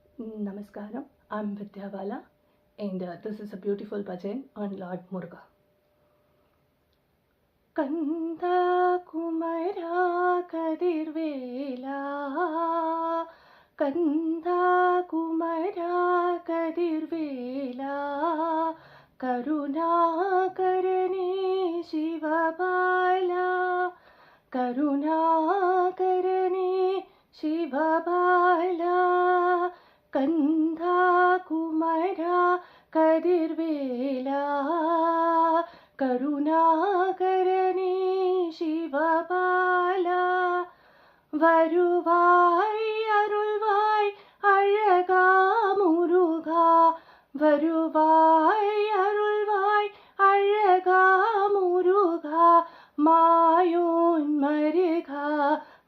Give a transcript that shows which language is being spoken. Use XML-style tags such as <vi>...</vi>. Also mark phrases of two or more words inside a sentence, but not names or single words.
<en>Namaskaram, I'm Vidya Bala, and this is a beautiful bhajan on Lord Muruga.</en> <ta>கந்தா குமரா கதிர்வேலா, கந்தா குமரா கதிர்வேலா, கருணா கரணி சிவபாலா, கருணா கரணி சிவபாலா, கந்தா குமரா கதிர்வேலா, கருணா சிவபாலா, வருவாய் அருள்வாய் அழகா முருகா, வருவாய் அருள்வாய் அழகா முருகா, மயூன் மரிகா</ta>